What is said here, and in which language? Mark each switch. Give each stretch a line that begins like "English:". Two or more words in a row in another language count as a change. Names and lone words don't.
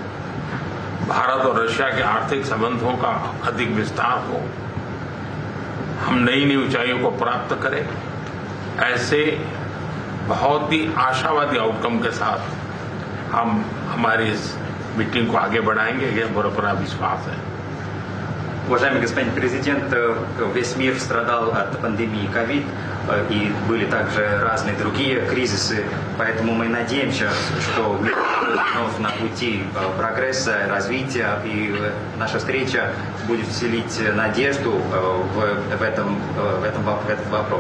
Hindi: भारत और रशिया के आर्थिक संबंधों का अधिक विस्तार हो, हम नई नई ऊंचाइयों को प्राप्त करें, ऐसे बहुत ही आशावादी आउटकम के साथ हम हमारी इस मीटिंग को आगे बढ़ाएंगे, ये पूरा विश्वास है।
Russian: Уважаемый господин президент, весь мир страдал от пандемии ковид, и были также разные другие кризисы, поэтому мы надеемся, что мир вновь на пути прогресса, развития, и наша встреча будет вселить надежду в этот вопрос.